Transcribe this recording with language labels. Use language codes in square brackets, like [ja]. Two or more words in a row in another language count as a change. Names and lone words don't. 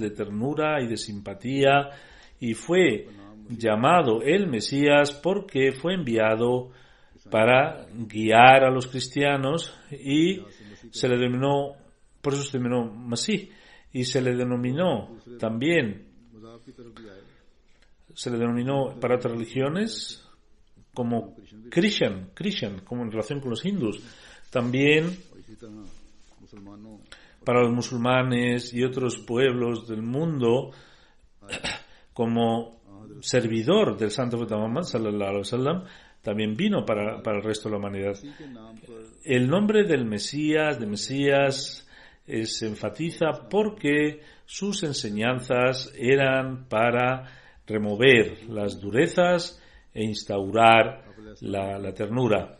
[es] de ternura y de simpatía, y fue llamado el Mesías porque fue enviado para guiar a los cristianos, y se le denominó, por eso se denominó Masí, y se le denominó para otras religiones como Christian, como en relación con los hindús. También para los musulmanes y otros pueblos del mundo, como servidor del Santo Profeta Muhammad [ar] صلى الله عليه وسلم, [es] también vino para el resto de la humanidad. El nombre del Mesías, se enfatiza porque sus enseñanzas eran para remover las durezas e instaurar la ternura.